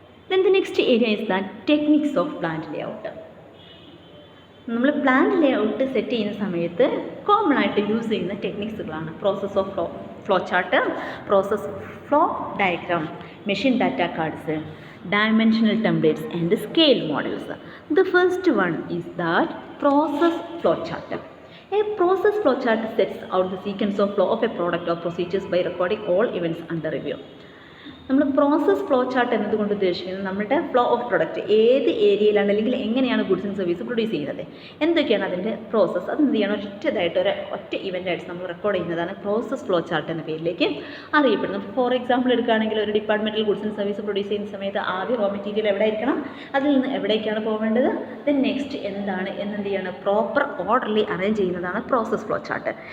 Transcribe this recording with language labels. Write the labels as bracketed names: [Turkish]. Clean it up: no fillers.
[English] Then the next area is that techniques of plant layout. [Malayalam] നമ്മൾ plant ലേ out set ചെയ്യുന്ന സമയത്ത് common ആയിട്ട് use ചെയ്യുന്ന ടെക്നിക്സുകളാണ് process of flow chart, process flow diagram, machine data cards, [English] dimensional templates and scale models. The first one is that process flow chart. A process flow chart sets out the sequence of flow of a product or procedures by recording all events under review. [Malayalam] നമ്മൾ process flow chart എന്നതുകൊണ്ട് ഉദ്ദേശിക്കുന്നത് നമ്മുടെ flow of product ഏത് ഏരിയയിലാണ് അല്ലെങ്കിൽ എങ്ങനെയാണ് goods and service produce ചെയ്യുന്നത്, എന്തൊക്കെയാണ് അതിൻ്റെ പ്രോസസ്സ്, അത് എന്ത് ചെയ്യണം ഒറ്റ ഇവൻ്റായിട്ട് നമ്മൾ റെക്കോർഡ് ചെയ്യുന്നതാണ് പ്രോസസ് ഫ്ലോ ചാർട്ട് എന്ന പേരിലേക്ക് അറിയപ്പെടുന്നത്. ഫോർ എക്സാമ്പിൾ എടുക്കുകയാണെങ്കിൽ ഒരു ഡിപ്പാർട്ട്മെൻറ്റിൽ ഗുഡ്സ് ആൻഡ് സർവീസ് പ്രൊഡ്യൂസ് ചെയ്യുന്ന സമയത്ത് ആദ്യം റോ മെറ്റീരിയൽ എവിടെ ആയിരിക്കണം, അതിൽ നിന്ന് എവിടേക്കാണ് പോകേണ്ടത്, ദെൻ നെക്സ്റ്റ് എന്താണ് എന്ത് ചെയ്യണം പ്രോപ്പർ ഓർഡർലി അറേഞ്ച് ചെയ്യുന്നതാണ് പ്രോസസ് ഫ്ലോ ചാർട്ട്.